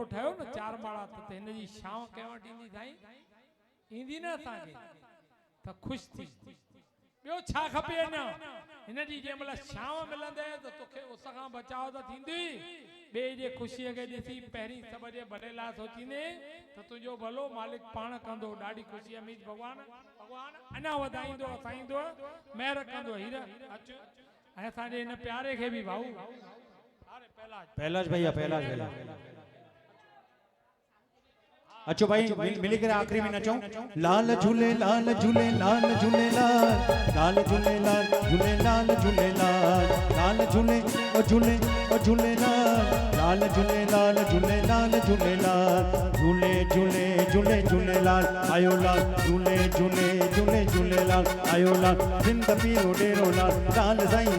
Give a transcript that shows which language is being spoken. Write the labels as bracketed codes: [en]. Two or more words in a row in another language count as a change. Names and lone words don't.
[sd] ठहियो न 4 माड़ा त हिन जी छांव कंहिं वटि ईंदी साईं ईंदी न असांखे त ख़ुशि थी ॿियो छा खपे अञा हिन जी जंहिं महिल छांव मिलंदे त तोखे उस खां बचाव त थींदी ॿिए जे ख़ुशीअ खे ॾिसी पहिरीं सभ जे भले लाइ सोचींदे त तुंहिंजो भलो मालिक पाण कंदो ॾाढी ख़ुशी अमीर भॻवान अञा वधाईंदो असाईंदो महिर कंदो हीर अच ऐं असांजे हिन प्यारे खे बि भाऊ पहलाज भैया अचो भाई मिली करे आखिरी में नचो लाल झूले लाल झूले लाल झूले लाल झूले लाल झूले लाल झूले लाल झूले ओ झूले लाल झूले लाल झूले लाल झूले लाल झूले झूले झूले झूले लाल आयो लाल झूले झूले झूले झूले लाल आयो लाल जिंद पीरो डेरो लाल साईं